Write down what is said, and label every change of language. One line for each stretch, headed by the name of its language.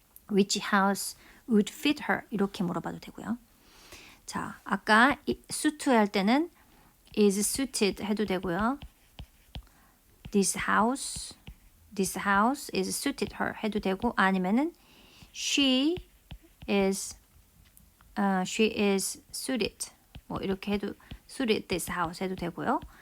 English: Which house would fit her?
Korean: 이렇게 물어봐도 되고요. 자, 아까 suit 할 때는 is suited 해도 되고요.
English: This house is suited her
Korean: 해도 되고 아니면은 she is suited 이렇게 해도 suited this house 해도 되고요.